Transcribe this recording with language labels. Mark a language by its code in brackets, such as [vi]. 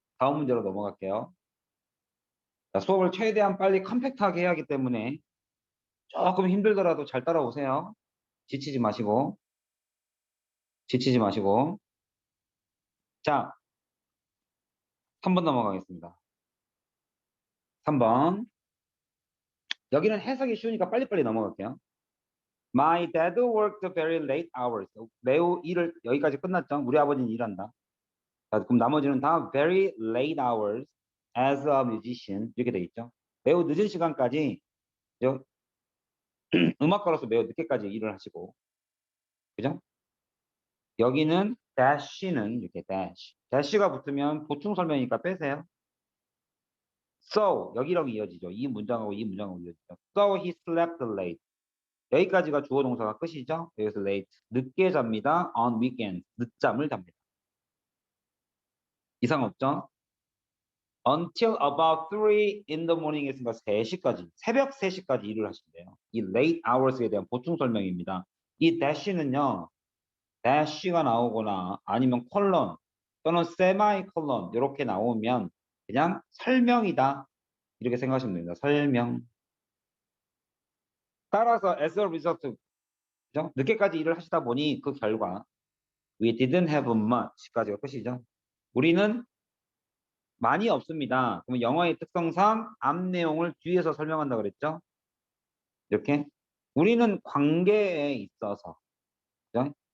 [ko] 다음 문제로 넘어갈게요. 자, 수업을 최대한 빨리 컴팩트하게 해야 하기 때문에 조금 힘들더라도 잘 따라오세요. 지치지 마시고. 지치지 마시고. 자, 3번 넘어가겠습니다. 3번. 여기는 해석이 쉬우니까 빨리빨리 넘어갈게요. [en] My dad worked very late hours. [ko] 매우 일을, 여기까지 끝났죠? 우리 아버지는 일한다. 자, 그럼 나머지는 다 [en] very late hours as a musician. [ko] 이렇게 돼 있죠. 매우 늦은 시간까지, 음악가로서 매우 늦게까지 일을 하시고. 그죠? 여기는 dash는 이렇게 dash. dash가 붙으면 보충 설명이니까 빼세요. So, 여기랑 이어지죠. 이 문장하고 이 문장하고 이어지죠. [en] So he slept late. [ko] 여기까지가 주어 동사가 끝이죠. 여기서 late. 늦게 잡니다. [en] On weekends. [ko] 늦잠을 잡니다. 이상 없죠? [en] Until about 3 in the morning [ko] 했으니까 3시까지, 새벽 3시까지 일을 하신대요. 이 late hours에 대한 보충 설명입니다. 이 dash는요, dash가 나오거나 아니면 콜론 또는 세마이콜론 이렇게 나오면 그냥 설명이다. 이렇게 생각하시면 됩니다. 설명. 따라서 [en] as a result, [ko] 그죠? 늦게까지 일을 하시다 보니 그 결과 [en] we didn't have much [ko] 까지가 끝이죠. 우리는 많이 없습니다. 그러면 영어의 특성상 앞 내용을 뒤에서 설명한다 그랬죠? 이렇게 우리는 관계에 있어서, 그죠?